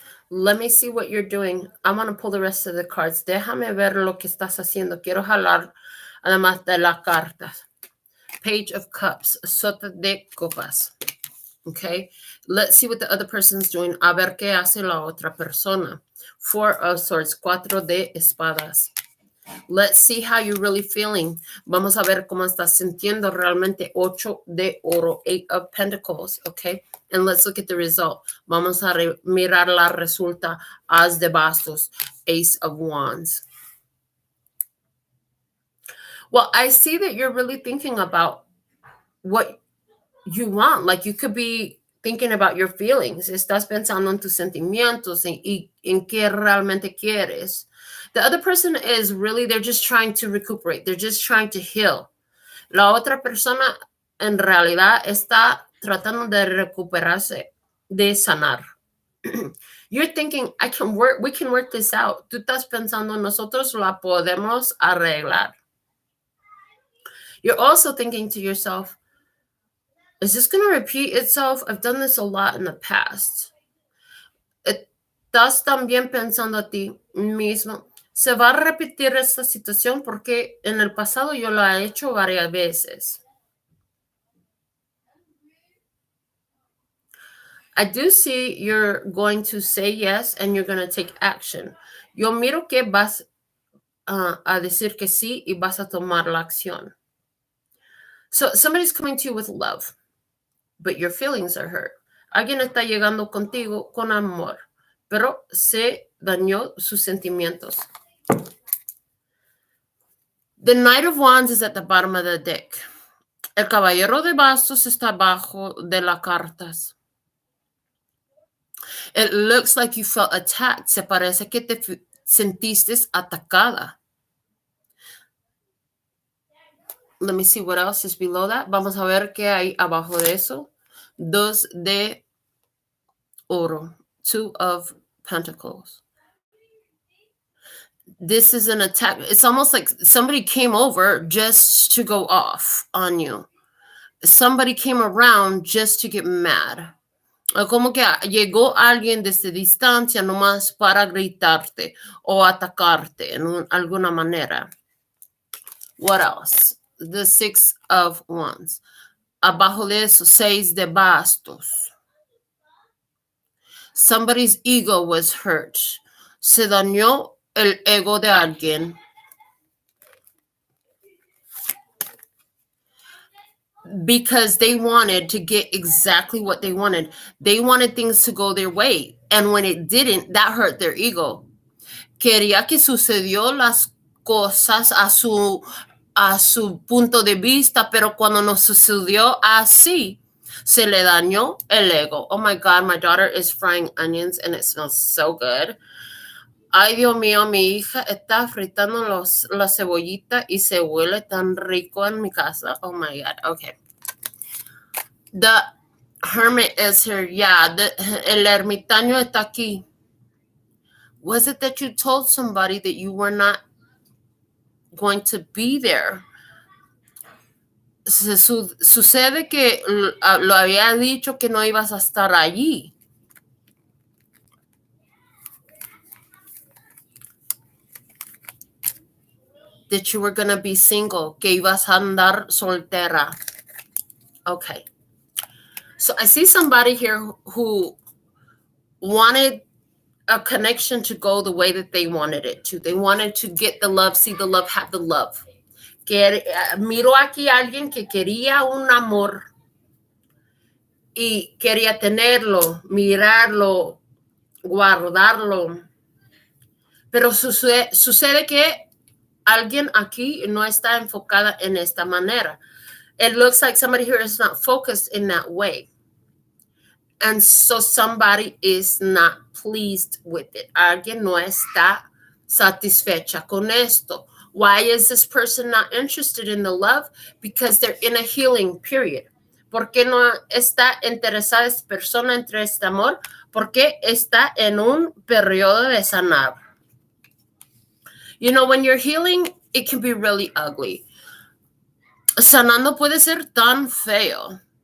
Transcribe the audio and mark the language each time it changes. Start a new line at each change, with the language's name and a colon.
English: Let me see what you're doing. I'm going to pull the rest of the cards.
Spanish: Déjame ver lo que estás haciendo. Quiero jalar además de las cartas.
English: Page of Cups,
Spanish: sota de copas.
English: Okay, let's see what the other person's doing.
Spanish: A ver qué hace la otra persona.
English: Four of Swords,
Spanish: cuatro de espadas.
English: Let's see how you're really feeling.
Spanish: Vamos a ver cómo estás sintiendo realmente. Ocho de oro,
English: Eight of Pentacles, okay? And let's look at the result.
Spanish: Vamos a mirar la resulta. As de bastos,
English: Ace of Wands. Well, I see that you're really thinking about what you want. Like you could be thinking about your feelings.
Spanish: Estás pensando en tus sentimientos y en qué realmente quieres.
English: The other person is really, they're just trying to recuperate. They're just trying to heal.
Spanish: La otra persona en realidad está tratando de recuperarse, de sanar.
English: You're thinking, we can work this out.
Spanish: Tú estás pensando, nosotros la podemos arreglar.
English: You're also thinking to yourself, is this going to repeat itself? I've done this a lot in the past.
Spanish: Estás también pensando a ti mismo, se va a repetir esta situación porque en el pasado yo la he hecho varias veces.
English: I do see you're going to say yes and you're going to take action.
Spanish: Yo miro que vas a decir que sí y vas a tomar la acción.
English: So somebody's coming to you with love, but your feelings are hurt.
Spanish: Alguien está llegando contigo con amor, pero se dañó sus sentimientos.
English: The Knight of Wands is at the bottom of the deck.
Spanish: El Caballero de Bastos está abajo de las cartas.
English: It looks like you felt attacked.
Spanish: Se parece que te sentiste atacada.
English: Let me see what else is below that.
Spanish: Vamos a ver qué hay abajo de eso. Dos de oro.
English: Two of Pentacles. This is an attack. It's almost like somebody came over just to go off on you. Somebody came around just to get mad.
Spanish: Como que llegó alguien desde distancia nomás para gritarte o atacarte en alguna manera.
English: What else? The Six of Wands.
Spanish: Abajo de eso, Seis de Bastos.
English: Somebody's ego was hurt.
Spanish: Se dañó el ego de alguien.
English: Because they wanted to get exactly what they wanted. They wanted things to go their way. And when it didn't, that hurt their ego.
Spanish: Quería que sucedió las cosas a su punto de vista, pero cuando no sucedió así, se le dañó el ego.
English: Oh my God, my daughter is frying onions and it smells so good.
Spanish: Ay, Dios mío, mi hija está fritando la cebollita y se huele tan rico en mi casa.
English: Oh my God, okay. The hermit is here. Yeah,
Spanish: el ermitaño está aquí.
English: Was it that you told somebody that you were not going to be there?
Spanish: Sucede que lo había dicho que no ibas a estar allí.
English: That you were going to be single,
Spanish: que ibas a andar soltera.
English: Okay. So I see somebody here who wanted a connection to go the way that they wanted it to. They wanted to get the love, see the love, have the love.
Spanish: Miro aquí a alguien que quería un amor y quería tenerlo, mirarlo, guardarlo. Pero sucede que alguien aquí no está enfocada en esta manera.
English: It looks like somebody here is not focused in that way. And so somebody is not pleased with it.
Spanish: Alguien no está satisfecha con esto.
English: Why is this person not interested in the love? Because they're in a healing period.
Spanish: ¿Por qué no está interesada esta persona entre este amor? Porque está en un periodo de sanar.
English: You know, when you're healing, it can be really ugly.
Spanish: Sanando puede ser tan feo.